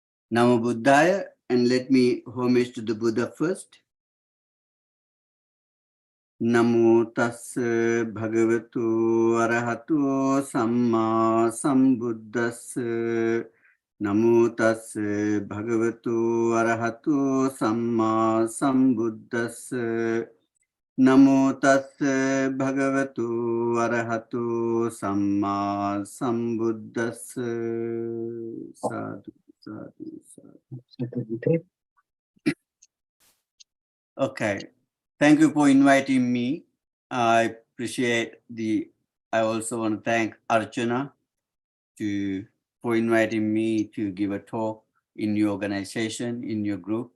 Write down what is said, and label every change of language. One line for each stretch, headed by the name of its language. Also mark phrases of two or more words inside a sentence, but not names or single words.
Pali: Namo Buddhaya,
English: and let me homage to the Buddha first.
Pali: Namo tassa bhagavato arahato samma sambuddhassa. Namo tassa bhagavato arahato samma sambuddhassa. Namo tassa bhagavato arahato samma sambuddhassa. Sadhu, sadhu, sadhu.
English: Okay. Thank you for inviting me. I appreciate I also want to thank Archana for inviting me to give a talk in your organization, in your group.